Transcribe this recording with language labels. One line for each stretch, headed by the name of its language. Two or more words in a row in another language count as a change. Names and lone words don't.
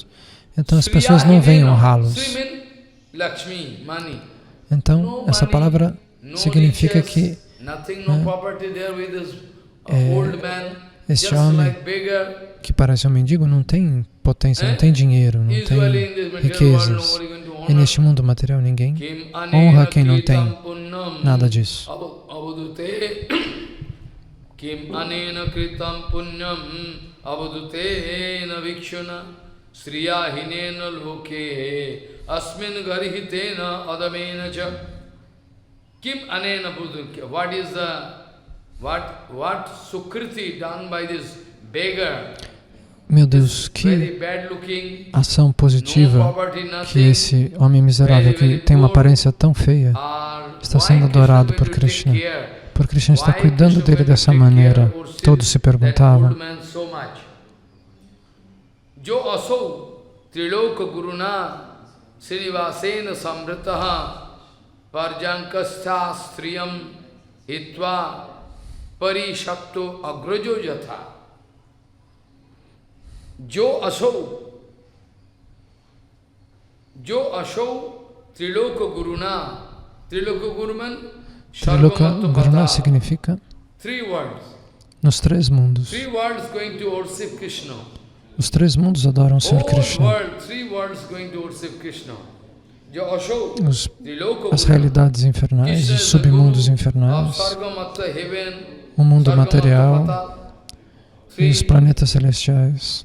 Portuguese: Então as pessoas não vêm honrá-los. Então, essa palavra significa que este homem que parece um mendigo não tem potência, não tem dinheiro, não tem riquezas. E neste mundo material ninguém honra quem não tem nada disso.
Sanskrit: किम् अनेन कृतम् पुण्यम् अवदुतेन विक्षुण श्रियहीनेन लोके अस्मिन् गरिहितेन अदमेन च. किम् अनेन बुद्ध.
English: What sukriti done by this beggar?
Portuguese: Meu Deus, que ação positiva que esse homem miserável que tem uma aparência tão feia está sendo adorado por Krishna. Por Krishna está cuidando dele dessa maneira. Todos se perguntavam.
Sanskrit: जो असौ त्रिलोक गुरुणा श्रीनिवासेन समृतः पर्जङ्कस्थ स्त्रियम् हित्वा परिशक्तो अग्रजो जथ. जो असौ त्रिलोक गुरुणा. त्रिलोक गुरुणा
Portuguese: significa nos três mundos. Os três mundos adoram o Senhor Krishna. As realidades infernais, os submundos infernais, o mundo material e os planetas celestiais.